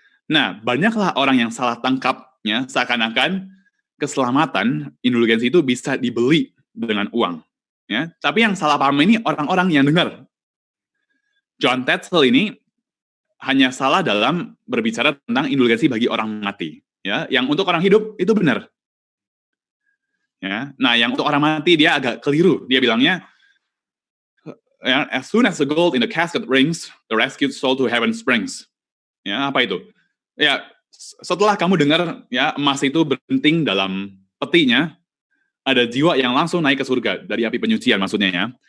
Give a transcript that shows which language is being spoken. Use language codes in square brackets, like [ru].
[id] Nah, banyaklah orang yang salah tangkap, ya, seakan-akan keselamatan indulgensi itu bisa dibeli dengan uang, ya. Tapi yang salah paham ini orang-orang yang dengar. John Tetzel ini hanya salah dalam berbicara tentang indulgensi bagi orang mati, ya. Yang untuk orang hidup itu benar. Ya. Nah, yang untuk orang mati dia agak keliru. Dia bilangnya, [en] as soon as the gold in the casket rings, the rescued soul to heaven springs. [id] Ya, apa itu? Ya, setelah kamu dengar ya emas itu berbenting dalam petinya, ada jiwa yang langsung naik ke surga dari api penyucian maksudnya ya.